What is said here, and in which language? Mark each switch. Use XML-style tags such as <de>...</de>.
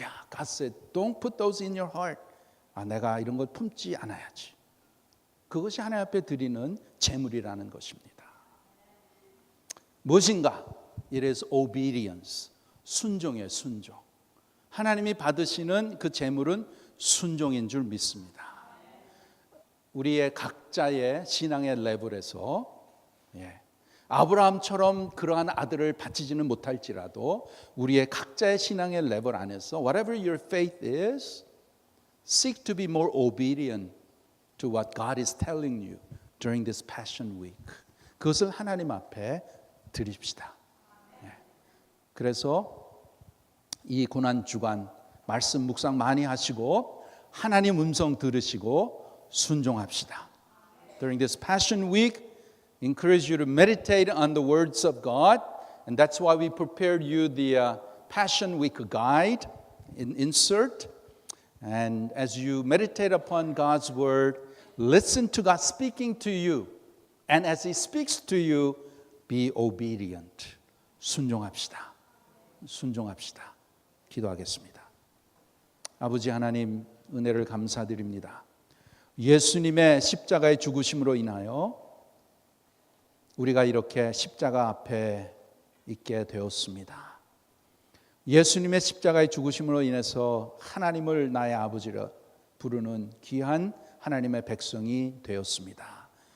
<en>God said, don't put those in your heart.</en> <ko>내가 이런 걸 품지 않아야지. 그것이 하나님 앞에 드리는 제물이라는 것입니다. 무엇인가?</ko> <en>It is obedience.</en> <ko>순종이에요, 순종. 하나님이 받으시는 그 제물은 순종인 줄 믿습니다. 우리의 각자의 신앙의 레벨에서 아브라함처럼 그러한 아들을 바치지는 못할지라도 우리의 각자의 신앙의 레벨 안에서</ko> <en>whatever your faith is, seek to be more obedient to what God is telling you during this Passion Week.</en> <ko>그것을 하나님 앞에 드립시다. 그래서 이 고난 주간 말씀 묵상 많이 하시고 하나님 음성 들으시고 순종합시다.</ko> <en>During this Passion Week, encourage you to meditate on the words of God, and that's why we prepared you the Passion Week guide insert. And as you meditate upon God's word, listen to God speaking to you, and as He speaks to you, be obedient.</en> <ko>순종합시다. 순종합시다. 기도하겠습니다. 아버지 하나님 은혜를 감사드립니다. 예수님의 십자가의 죽으심으로 인하여 우리가 이렇게 십자가 앞에 있게 되었습니다. 예수님의 십자가의 죽으심으로 인해서 하나님을 나의 아버지라 부르는 귀한 하나님의 백성이 되었습니다.</ko>